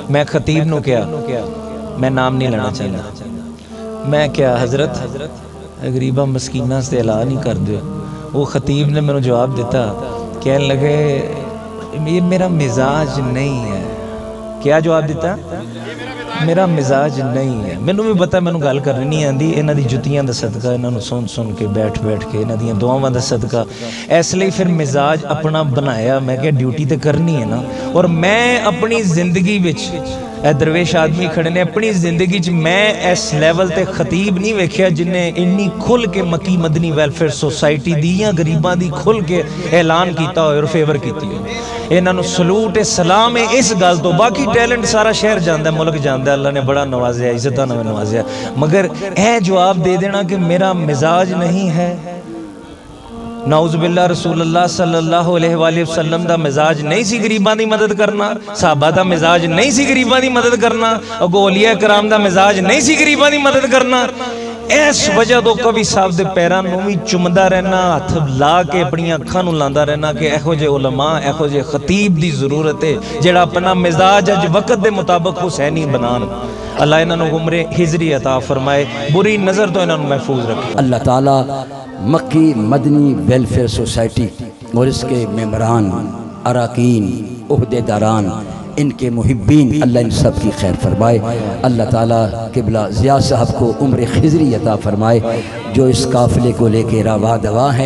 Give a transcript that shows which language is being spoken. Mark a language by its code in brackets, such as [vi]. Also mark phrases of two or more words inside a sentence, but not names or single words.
[pa] میں خطیب نو کیا، میں نام نہیں لینا چاہتا، میں کیا حضرت غریبہ مسکینہ سے اعلان نہیں کر دو۔ وہ خطیب نے میرے جواب دیتا، کہنے لگے [ur] یہ میرا مزاج نہیں ہے۔ [pa] کیا جواب دیتا؟ میرا مزاج نہیں ہے۔ مینوں بھی پتا مینوں گل کرنی نہیں آندی، انہاں دی جتیاں دا صدقہ، انہاں نوں سن کے بیٹھ کے انہاں دیاں دعاواں دا صدقہ، اس لیے پھر مزاج اپنا بنایا۔ میں کہ ڈیوٹی تے کرنی ہے نا، اور میں اپنی زندگی وچ اے درویش آدمی کھڑے نے، اپنی زندگی چ میں اس لیول تے خطیب نہیں ویکھیا جن نے انی کھل کے مکی مدنی ویلفیئر سوسائٹی دیاں غریباں دی کھل کے اعلان کیتا ہوئے اور فیور کیتی ہوئے۔ انہاں نوں سلوٹ سلام ہے اس گل تو، باقی ٹیلنٹ سارا شہر جاندا ہے، ملک جاندا ہے، اللہ نے بڑا نوازیا، عزتاں نال نوازیا، مگر اے جواب دے دینا کہ میرا مزاج نہیں ہے۔ [ar] نعوذ باللہ، رسول اللہ صلی اللہ علیہ وآلہ وسلم [pa] دا مزاج نہیں سی غریباں دی مدد کرنا، صحابہ دا مزاج نہیں سی غریباں دی مدد کرنا، اگو اولیاء کرام دا مزاج نہیں سی غریباں دی مدد کرنا۔ اس وجہ تو کبھی صاحب دے پیراں نوں وی چمدا رہنا، ہاتھ لا کے اپنی اکھاں نوں لاندا رہنا کہ ایہو جے علماء، ایہو جے خطیب دی ضرورت ہے جڑا اپنا مزاج اج وقت دے مطابق حسینی بنان۔ اللہ انہاں نوں عمر ہجری عطا فرمائے، بری نظر تو انہاں نوں محفوظ رکھے۔ [ur] اللہ تعالیٰ مکی مدنی ویلفیئر سوسائٹی اور اس کے ممبران، اراکین، عہدے داران، ان کے محبین، اللہ ان سب کی خیر فرمائے۔ اللہ تعالیٰ قبلہ ضیاء صاحب کو عمر خضری عطا فرمائے جو اس قافلے کو لے کے رواں دواں ہیں۔